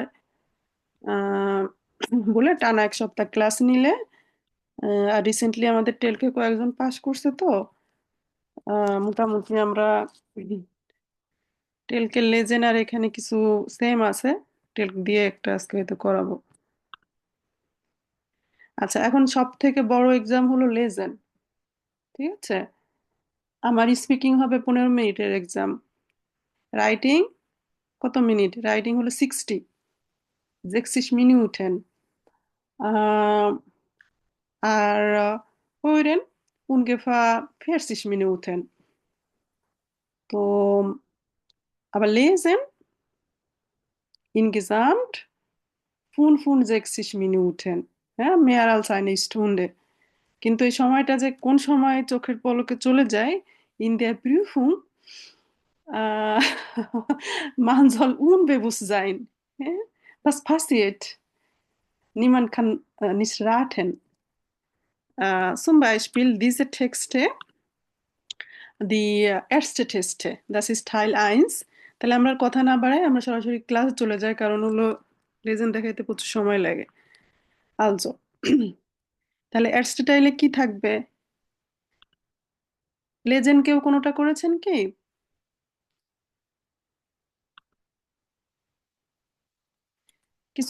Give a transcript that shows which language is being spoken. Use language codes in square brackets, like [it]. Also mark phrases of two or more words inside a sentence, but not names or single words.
[bn] আহ, বলে টানা 1 সপ্তাহ ক্লাস নিলে, আর রিসেন্টলি আমাদের টেলকে কয়েকজন পাশ করছে, তো মোটামুটি আমরা টেলকে লেজেন্ড আর এখানে কিছু সেম আছে, টেলক দিয়ে একটা আজকে হয়তো করাবো। আচ্ছা, এখন সব থেকে বড় এক্সাম হলো লেজেন্ড, ঠিক আছে? আমার স্পিকিং হবে 15 মিনিটের এক্সাম। রাইটিং কত মিনিট? রাইটিং হলো 60 Minuten. [de] Hören ungefähr 40 Minuten. তো aber lesen insgesamt 65 Minuten. হ্যাঁ, mehr als eine Stunde. [bn] কিন্তু এই সময়টা যে কোন সময় চোখের পলকে চলে যায়, [de] in der Prüfung, äh, man soll unbewusst sein. হ্যাঁ? Was passiert? Niemand kann nicht raten. Zum Beispiel diese Texte, die erste Texte, das ist Teil 1. [bn] তাহলে আমরা আর কথা না বাড়াই, আমরা সরাসরি ক্লাস চলে যাই, কারণ হলো লেজেন্ড দেখাইতে প্রচুর সময় লাগে। আলজো, তাহলে [de] erste Teile [bn] কি থাকবে? লেজেন্ড কেউ কোনোটা করেছেন কি? কিছু